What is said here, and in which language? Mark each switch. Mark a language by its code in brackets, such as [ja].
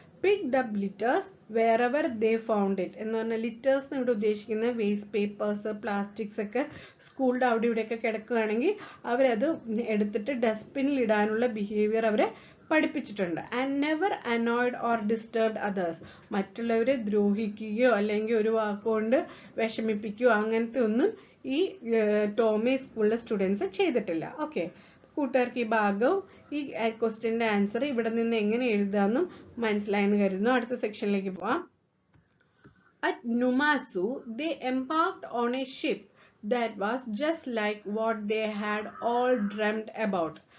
[en] Picked up litters wherever they found it. [ml] എന്ന് പറഞ്ഞാൽ litres ഇവിടെ ഉദ്ദേശിക്കുന്ന വേസ്റ്റ് പേപ്പേഴ്സ് പ്ലാസ്റ്റിക്സ് ഒക്കെ സ്കൂളിൻ്റെ അവിടെ ഇവിടെയൊക്കെ കിടക്കുകയാണെങ്കിൽ അവരത് എടുത്തിട്ട് ഡസ്റ്റ്ബിനിൽ ഇടാനുള്ള ബിഹേവിയർ അവരെ പഠിപ്പിച്ചിട്ടുണ്ട്. [en] And never annoyed or disturbed others. [ml] മറ്റുള്ളവരെ ദ്രോഹിക്കുകയോ അല്ലെങ്കിൽ ഒരു വാക്കുകൊണ്ട് വിഷമിപ്പിക്കുകയോ അങ്ങനത്തെ ഒന്നും ഈ ടോമേ സ്കൂളിലെ സ്റ്റുഡൻസ് ചെയ്തിട്ടില്ല. ഓക്കെ, കൂട്ടുകാർക്ക് ഈ ഭാഗവും ഈ ക്വസ്റ്റ്യൻ്റെ ആൻസർ ഇവിടെ നിന്ന് എങ്ങനെ എഴുതാമെന്നും മനസ്സിലായെന്ന് കരുതുന്നു. അടുത്ത സെക്ഷനിലേക്ക് പോവാം. [en] At Numazu they embarked on a ship that was just like what they had all dreamt about.